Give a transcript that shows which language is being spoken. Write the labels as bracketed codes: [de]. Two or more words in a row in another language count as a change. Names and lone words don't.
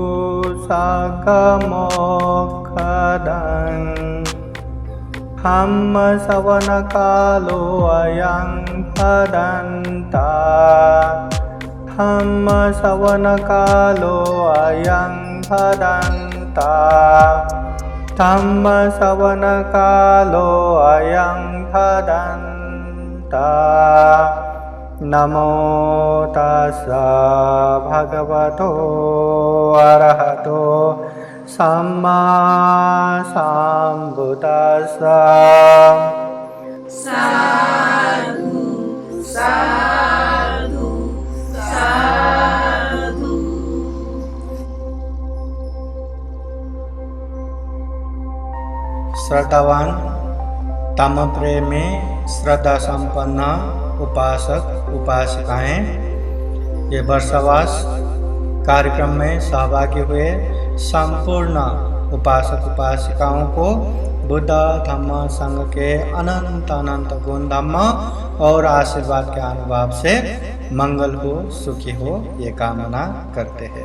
[pi] साकमोक्षदं धम्मश्रवणकालो अयं भदन्ता धम्मश्रवणकालो अयं भदन्ता धम्मश्रवणकालो अयं भदन्ता। नमो तस्स भगवतो अरहतो सम्मा सम्बुद्दस्स। साधु साधु साधु। [hi] श्रद्धावान तमप्रेमी श्रद्धा संपन्न उपासक उपासिकाएं ये वर्षवास कार्यक्रम में सहभागी हुए संपूर्ण उपासक उपासिकाओं को बुद्ध धम्म संघ के अनंत अनंत गुण धम्म और आशीर्वाद के अनुभव से मंगल हो, सुखी हो, ये कामना करते हैं।